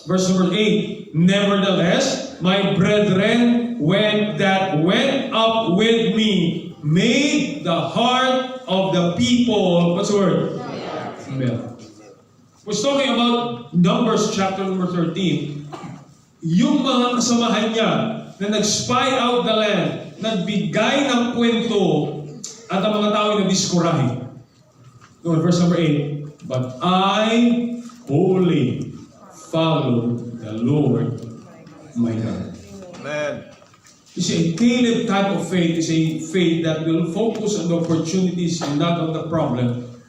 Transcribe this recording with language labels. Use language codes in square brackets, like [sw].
[en] Verse number 8. Nevertheless, my brethren that went up with me made the heart of the people, what's the word? Melt. We're talking about Numbers chapter number 13. [tl] Yung mga kasamahan niya na nag-spy out the land, nagbigay ng kwento, at ang mga tao ay nadiskurahe. [en] No, verse number 8. But I wholly followed the Lord my God. Amen. You see, a Caleb type of faith is a faith that will focus on the opportunities and not on the problem.